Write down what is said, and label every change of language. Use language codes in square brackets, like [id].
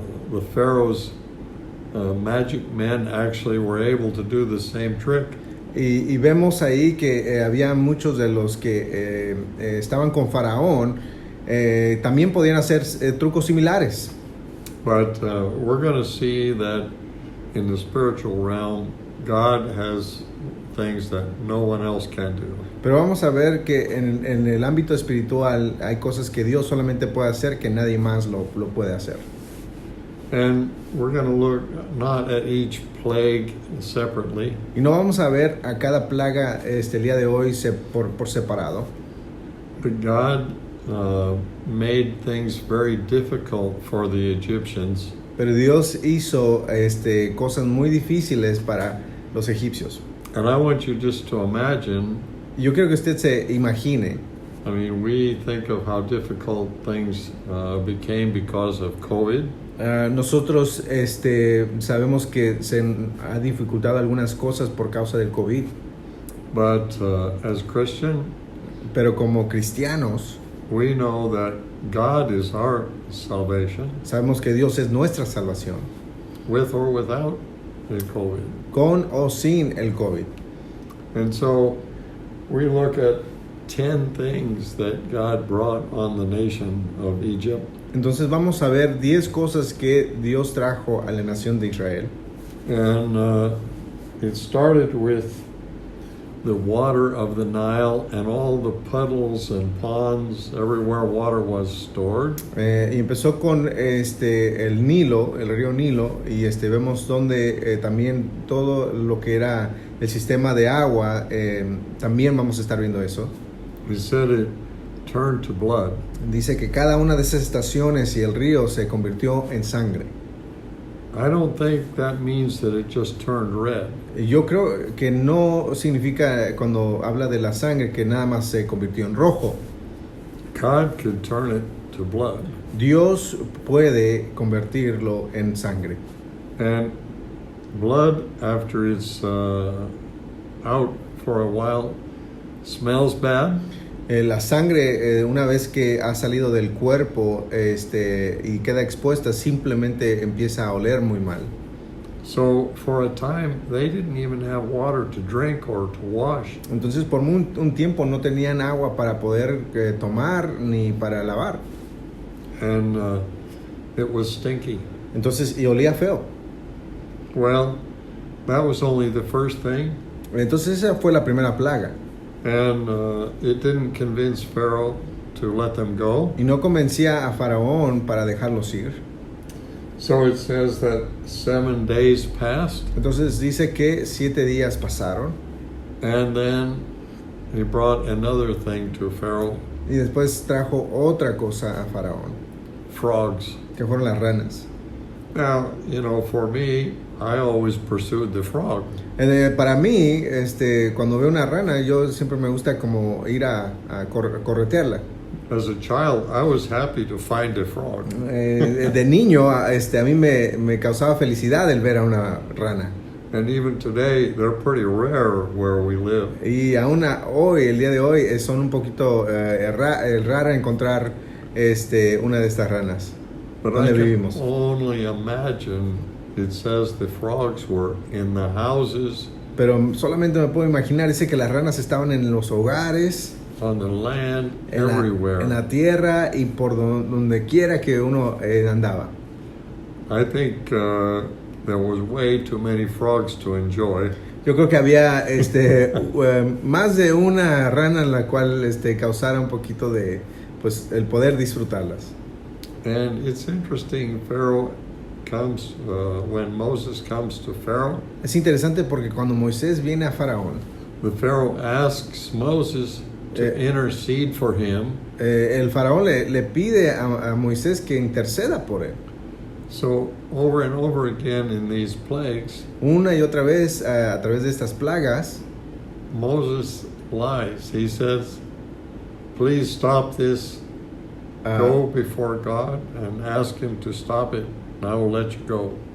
[en] the Pharaoh's magic men actually were able to do the same trick. [es] Y vemos ahí que había muchos de los que estaban con Faraón, también podían hacer trucos similares. [en] But we're going to see that in the spiritual realm, God has things that no one else can do. [es] Pero vamos a ver que en el ámbito espiritual hay cosas que Dios solamente puede hacer que nadie más lo puede hacer. [en] And we're going to look not at each plague separately, [es] Y no vamos a ver a cada plaga el día de hoy por separado. [en] but God made things very difficult for the Egyptians. [es] Pero Dios hizo cosas muy difíciles para los egipcios. [en] And I want you just to imagine, [es] Yo quiero que usted se imagine. [en] I mean, we think of how difficult things became because of COVID. [es] Nosotros sabemos que se ha dificultado algunas cosas por causa del COVID. [en] But as Christian, [es] Pero como cristianos, [en] we know that God is our salvation, [es] sabemos que Dios es nuestra salvación, [en] with or without the COVID. [es] con o sin el COVID. [en] And so we look at 10 things that God brought on the nation of Egypt. [es] Entonces vamos a ver 10 cosas que Dios trajo a la nación de Israel. [en] And it started with the water of the Nile and all the puddles and ponds, everywhere water was stored. [es] Y empezó con el Nilo, el río Nilo, y vemos donde también todo lo que era el sistema de agua, también vamos a estar viendo eso. [en] He said it turned to blood. [es] Dice que cada una de esas estaciones y el río se convirtió en sangre. [en] I don't think that means that it just turned red. [es] Yo creo que no significa cuando habla de la sangre que nada más se convirtió en rojo. [en] God could turn it to blood. [es] Dios puede convertirlo en sangre. [en] And blood, after it's out for a while, smells bad. [es] La sangre, una vez que ha salido del cuerpo y queda expuesta, simplemente empieza a oler muy mal. [en] So for a time, they didn't even have water to drink or to wash. [es] Entonces, por un tiempo no tenían agua para poder tomar ni para lavar. [en] And it was stinky. [es] Entonces, y olía feo. [en] Well, that was only the first thing. [es] Entonces, esa fue la primera plaga. [en] And it didn't convince Pharaoh to let them go. [es] Y no convencía a Faraón para dejarlos ir. [en] So it says that 7 days passed. [es] Entonces dice que 7 días pasaron. [en] And then he brought another thing to Pharaoh, [es] Y después trajo otra cosa a Faraón, [en] frogs. [es] que fueron las ranas. [en] Now, you know, for me, I always pursued the frog. [es] Para mí, cuando veo una rana, yo siempre me gusta como ir a corretearla. [en] As a child, I was happy to find a frog. [es] De niño, a mí me causaba felicidad el ver a una rana. [en] And even today, they're pretty rare where we live. [es] Y aún hoy, el día de hoy, son un poquito rara encontrar una de estas ranas. [en] But I [es] ¿Dónde [en] can [es] vivimos? [en] only imagine, it says the frogs were in the houses, [es] Pero solamente me puedo imaginar, dice que las ranas estaban en los hogares, [en] on the land, [es] en [en] everywhere. [es] la tierra y por donde quiera que uno andaba. [en] I think there was way too many frogs to enjoy. [es] Yo creo que había más de una rana en la cual causara un poquito de, pues, el poder disfrutarlas. [en] And it's interesting, Pharaoh comes, when Moses comes to Pharaoh, [es] Es interesante porque cuando Moisés viene a Faraón, [en] the Pharaoh asks Moses to intercede for him. [es] el Faraón le pide a Moisés que interceda por él. [en] So over and over again in these plagues, [es] Una y otra vez, a través de estas plagas, [en] Moses lies. He says, please stop this. Go before God and ask him to stop it, and I will let you go.